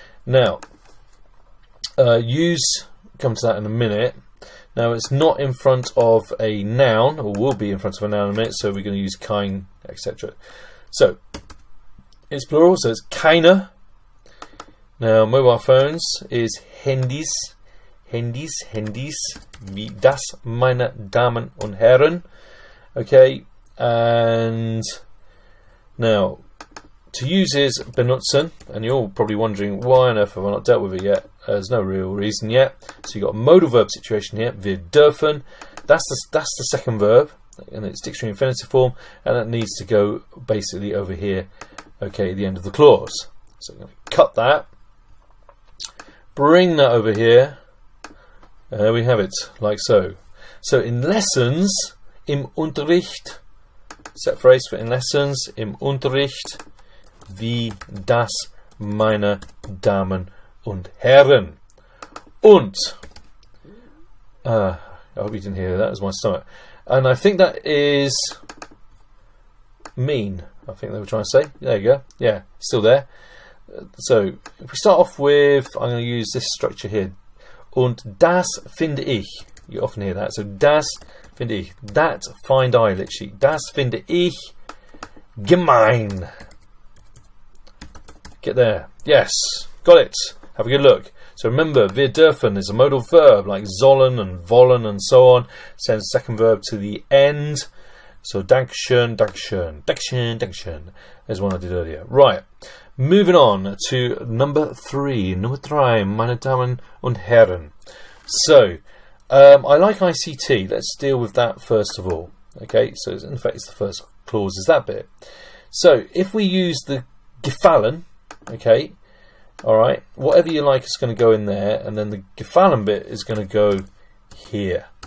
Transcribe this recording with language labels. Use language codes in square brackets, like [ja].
[en] Now, use, come to that in a minute. Now it's not in front of a noun, or will be in front of a noun in a minute, so we're going to use kein, etc. So, it's plural, so it's keine. Now, mobile phones is Handys. [de] Wie das, meine Damen und Herren. [en] Okay, and now, to use is benutzen, and you're all probably wondering why on earth have I not dealt with it yet? There's no real reason yet. So you've got a modal verb situation here, [de] wir dürfen. [en] That's the second verb, and it's dictionary infinitive form, and that needs to go basically over here. Okay, at the end of the clause. So I'm going to cut that, bring that over here, and there we have it, like so. So in lessons, [de] im Unterricht, [en] set phrase for in lessons, im Unterricht, [de] wie das, meine Damen und Herren. [en] Und, I hope you didn't hear that, that was my stomach. And I think that is mean. I think they were trying to say. There you go. Yeah, still there. So, if we start off with, I'm going to use this structure here. [de] Und das finde ich. [en] You often hear that. So, [de] das finde ich. [en] That find I, literally. [de] Das finde ich gemein. [en] Get there. Yes. Got it. Have a good look. So remember, [de] wir dürfen [en] is a modal verb, like sollen and wollen and so on. Sends the second verb to the end. So, Dankeschön, Dankeschön, Dankeschön, Dankeschön, is one I did earlier. Right, moving on to number 3. [de] Nummer 3, meine Damen und Herren. [en] So, I like ICT. Let's deal with that first of all. Okay, so in fact it's the first clause is that bit. So if we use the gefallen, okay, alright, whatever you like is going to go in there, and then the gefallen bit is going to go here.